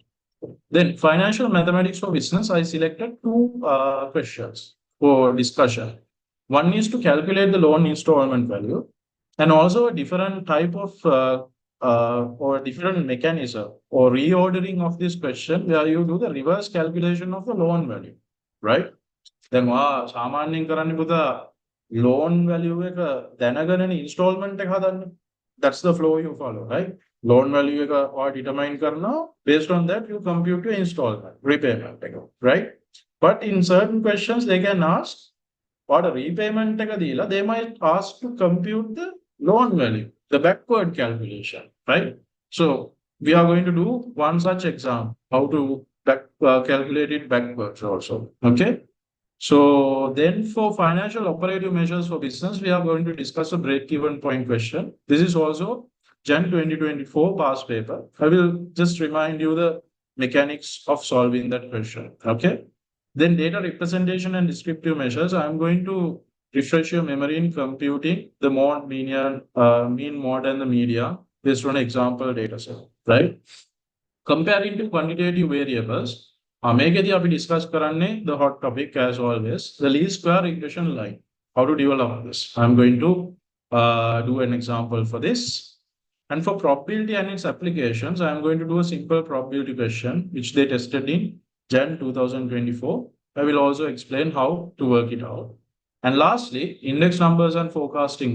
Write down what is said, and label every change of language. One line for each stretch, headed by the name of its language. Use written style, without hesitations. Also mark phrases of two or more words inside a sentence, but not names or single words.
English: Then financial mathematics for business, I selected 2 questions for discussion. One is to calculate the loan installment value and also a different type of or different mechanism or reordering of this question where you do the reverse calculation of the loan value, right?
Sinhala: Then සාමාන්‍යයෙන් කරන්නේ පුතා
English: loan value
Sinhala: එක දැනගෙන installment එක හදන්න.
English: That's the flow you follow, right? Loan value
Sinhala: එක ඔයා determine කරනවා,
English: based on that you compute your installment, repayment එක, right? But in certain questions they can ask what a repayment
Sinhala: එක දීලා
English: they might ask to compute the loan value, the backward calculation, right? So we are going to do one such exam, how to calculate it backwards also, okay? So then for financial operative measures for business, we are going to discuss a break-even point question. This is also Jan 2024 past paper. I will just remind you the mechanics of solving that question, okay? Then data representation and descriptive measures. I'm going to refresh your memory in computing the mode, mean mode and the media based on example data set, right? Comparing to quantitative variables,
Sinhala: මේකදී අපි
English: discuss කරන්නේ the hot topic as always, the least square regression line. How to develop this? I'm going to do an example for this. And for probability and its applications, I'm going to do a simple probability question, which they tested in Jan 2024. I will also explain how to work it out. And lastly, index numbers and forecasting.